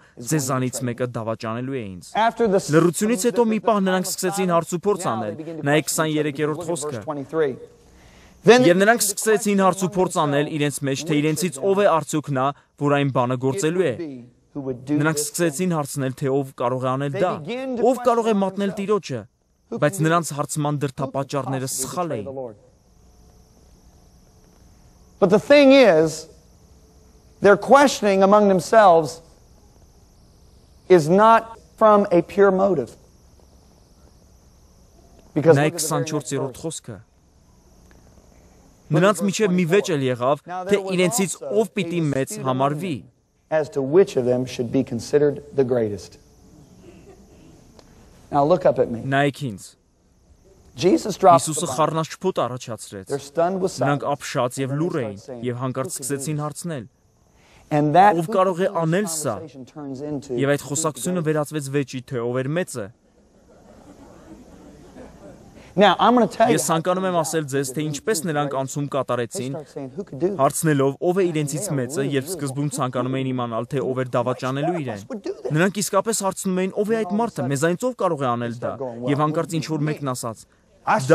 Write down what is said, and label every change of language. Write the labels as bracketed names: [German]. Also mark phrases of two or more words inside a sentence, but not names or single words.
[Armenian] ձեզանից մեկը դավաճանելու է ինձ։ Լռությունից հետո մի պահ նրանք սկսեցին հարց ու փորձ անել։ Նայեք 23-րդ խոսքը։ Եվ նրանք սկսեցին հարց ու փորձ անել իրենց մեջ, թե իրենցից ով է արդյոք նա, որ այն բանը գործելու է։ Նրանք սկսեցին հարցնել, թե ով կարող է անել դա, ով կարող է մատնել Տիրոջը, բայց նրանց հարցման դրդապատճառները սխալ էին։ [English] But the thing is, their questioning among themselves is not from a pure motive. [Armenian] Նայեք 24-րդ խոսքը։ Նրանց միջև մի վեճ էլ եղավ, թե իրենցից ով պիտի մեծ համարվի։ [English] As to which of them should be considered the greatest. Now look up at me. [Armenian] Նայեք ինձ։ Հիսուսը խառնաշփոթ առաջացրեց։ Նրանք ապշած և լուռ էին, և հանկարծ սկսեցին հարցնել. ով կարող է անել սա։ Եվ այդ խոսակցությունը վերածվեց վեճի, թե ով էր մեծը։ Ես ցանկանում եմ ասել ձեզ, թե ինչպես նրանք անցում կատարեցին, հարցնելով ով է իրենցից մեծը, երբ սկզբում ցանկանում էին իմանալ, թե ով էր դավաճանելու իրեն։ Նրանք իսկապես հարցնում էին, ով է այդ մարդը, մեզանից ով կարող է անել դա, և հանկարծ ինչ-որ մեկն ասաց.